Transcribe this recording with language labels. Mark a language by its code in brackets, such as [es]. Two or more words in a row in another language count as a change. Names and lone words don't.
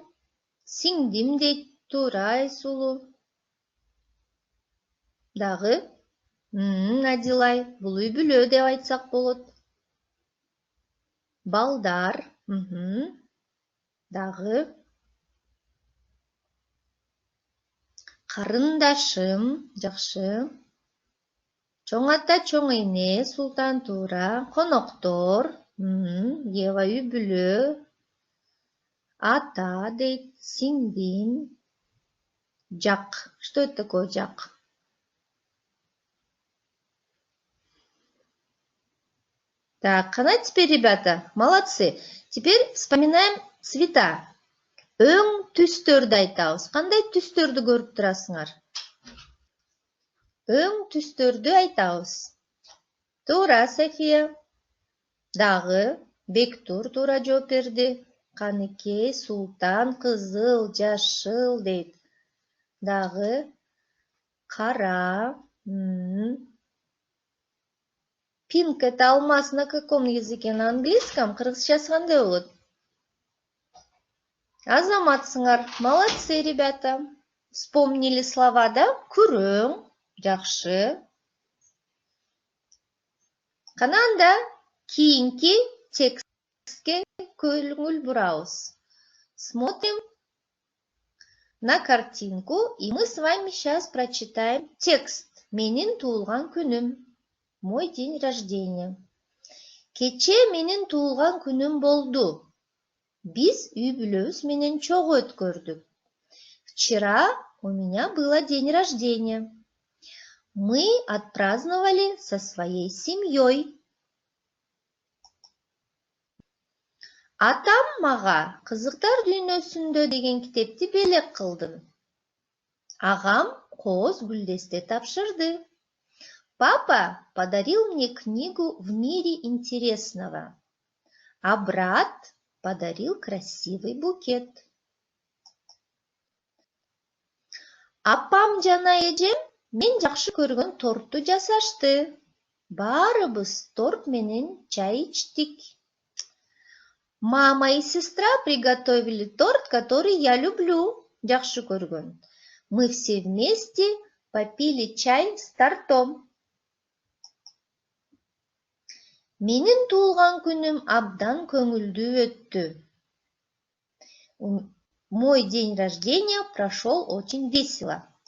[ky] Сиңдим дейт. Туура, Айсулу. Дагы. Адилай, бул үй-бүлө деп айтсак болот. Балдар. Дагы. Карындашым, жакшы. Чоң ата, чоң эне, Султан, туура. Коноктор. Ева, үй-бүлө. Ата дейт, сиңдим. Жак. [ru] Что это такое жак? Так, кана теперь, ребята, молодцы. Теперь вспоминаем цвета. [ky] Өң түстөрдү айтабыз. Кандай түстөрдү көрүп турасыңар? Өң түстөрдү айтабыз. Туура, София. Дагы Бектур туура жооп берди. Каныкей, Султан, кызыл, жашыл дейт. Дагы кара. [ru] Пинк — это алмаз на каком языке? На английском? [ky] Кыргызчасы кандай болот? Азаматсыңар. [ru] Молодцы, ребята. Вспомнили слова, [ky] да? Күрөң. Жакшы. Кананда кийинки текстке көңүл бурабыз. [ru] Смотрим на картинку, и мы с вами сейчас прочитаем текст. [ky] Менин туулган күнүм. [ru] Мой день рождения. [ky] Кече менин туулган күнүм болду. Биз үй бүлөбүз менен чогуу өткөрдүк. [ru] Вчера у меня было день рождения. Мы отпраздновали со своей семьей. [ky] Атам мага «Кызыктар дүйнөсүндө» деген китепти белек кылды. Агам кооз гүлдесте тапшырды. [ru] Папа подарил мне книгу «В мире интересного», а брат подарил красивый букет. [ky] Апам жана эжем мен жакшы көргөн тортту жасашты. Баарыбыз торт менен чай ичтик. [ru] Мама и сестра приготовили торт, который я люблю, [ky] жакшы көргөн. [ru] Мы все вместе попили чай с тортом. [ky] Менин туулган күнүм абдан көңүлдүү өттү. [ru] Мой день рождения прошел очень весело.